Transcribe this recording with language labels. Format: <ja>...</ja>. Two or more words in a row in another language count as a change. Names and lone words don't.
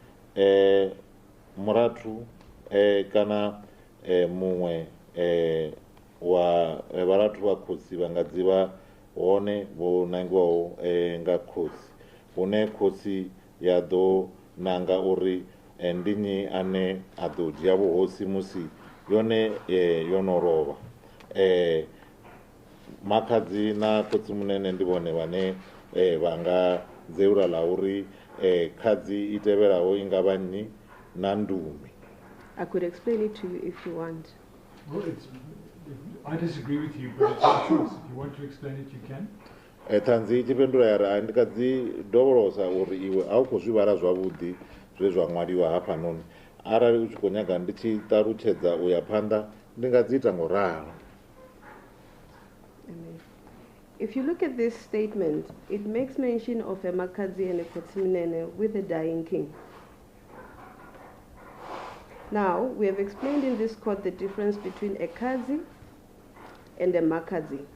<ve>murathu kana muṅwe wa vharathu vha khosi vha nga dzi vha hone vho nangiwaho nga khosi, hune khosi ya ḓo nanga uri ndi nnyi ane a ḓo dzhia vhuhosi musi yone yo no lovha. Makhadzi na khotsimunene ndi vhone vhane vha nga dzeula ḽa uri khadzi i tevhelaho i nga vha nnyi na ndumi.</ve> <en>I could explain it to you if you want. Well, I disagree with you, but it's your choice. If you want to explain it, you can.</en> <ve>Ṱhanzi i tshi fhindula ya ri ndi kha dzi dovholosa uri iwe a u khou zwi vhala zwavhuḓi zwe zwa ṅwaliwa hafhanoni, arali u tshi khou nyaga ndi tshi ṱalutshedza u ya phanḓa ndi nga dzi ita ngoralo.</ve> <en>If you look at this statement, it makes mention of a Makadzi and a Khotsimunene with a dying king. Now, we have explained in this court the difference between a Kadzi and a Makadzi.</en>